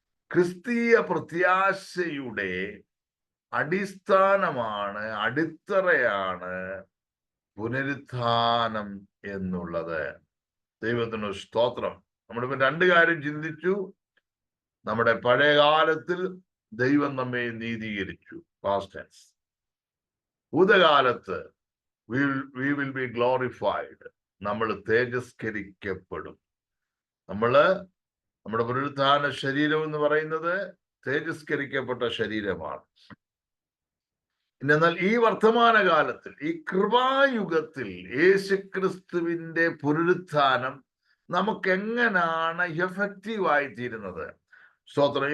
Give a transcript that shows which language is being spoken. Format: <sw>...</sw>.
<ml>ക്രിസ്തീയ പ്രത്യാശയുടെ അടിസ്ഥാനമാണ്, അടിത്തറയാണ് പുനരുത്ഥാനം എന്നുള്ളത്. ദൈവത്തിന് സ്തോത്രം. നമ്മളിപ്പോ രണ്ട് കാര്യം ചിന്തിച്ചു. നമ്മുടെ പഴയ കാലത്തിൽ ദൈവം നമ്മെ നീതീകരിച്ചു, past tense. ഭൂതകാലത്ത്</ml> <en>we will be glorified.</en> <ml>നമ്മൾ തേജസ്കരിക്കപ്പെടും. നമ്മുടെ പുനരുത്ഥാന ശരീരം എന്ന് പറയുന്നത് തേജസ്കരിക്കപ്പെട്ട ശരീരമാണ്. എന്നാൽ ഈ വർത്തമാന കാലത്തിൽ, ഈ കൃപായുഗത്തിൽ യേശുക്രിസ്തുവിന്റെ പുനരുത്ഥാനം നമുക്ക് എങ്ങനെയാണ് എഫക്റ്റീവ് ആയി തീരുന്നത്? സ്തോത്രം.</ml>